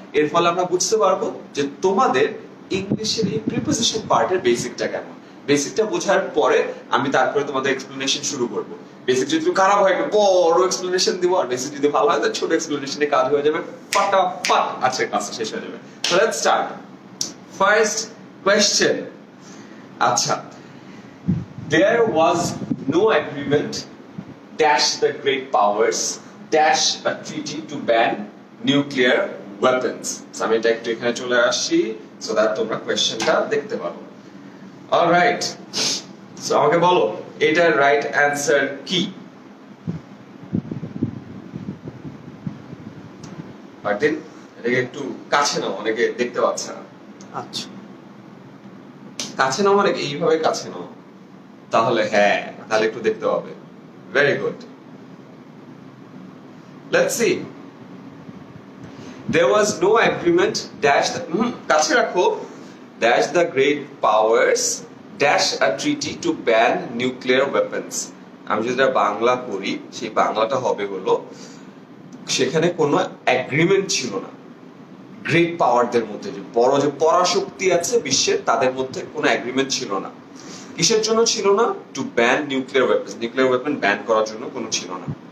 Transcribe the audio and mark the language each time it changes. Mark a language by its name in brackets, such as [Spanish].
[Bangla] এর ফলে আমরা বুঝতে পারবো যে তোমাদের ইংলিশের এই প্রিপোজিশন পার্টের বেসিকটা কেমন। বেসিকটা বোঝার পরে আমি তারপরে তোমাদের এক্সপ্লেনেশন শুরু করব। বেসিক যদি খারাপ হয় একটা বড় এক্সপ্লেনেশন দিব, আর বেসিক যদি ভালো হয় তাহলে ছোট এক্সপ্লেনেশনে কাজ হয়ে যাবে, ফাটাফাট আজকের ক্লাসটা শেষ হয়ে যাবে। [English] So let's start. First question. আচ্ছা, there was no agreement dash the great powers dash a treaty to ban nuclear weapons. [Bangla] আমি এটা একটু এখানে চলে আসি [English] so that [Bangla] তোমরা কোশ্চেনটা দেখতে পারো। অলরাইট, সো আমাকে বলো এটার [English] right answer [Bangla] কি? মার্টিন, এটাকে একটু কাছে নাও, অনেকে দেখতে পাচ্ছে না। আচ্ছা, কাছে নাও মানে এইভাবে কাছে নাও, তাহলে হ্যাঁ, তাহলে একটু দেখতে পাবে। [English] Very good. Let's see. There was no agreement dash the [Bangla] কাছে রাখো, [English] dash the great powers dash a treaty to ban nuclear weapons. [Bangla] আমি যেটা বাংলা করি সেই বাংলাটা হবে হলো সেখানে কোনো এগ্রিমেন্ট ছিল না গ্রেট পাওয়ারদের মধ্যে, যে বড় যে পরাশক্তি আছে বিশ্বের তাদের মধ্যে কোনো এগ্রিমেন্ট ছিল না। কিসের জন্য ছিল না? [English] To ban nuclear weapons. [Bangla] Nuclear weapon ban করার জন্য কোনো ছিল না।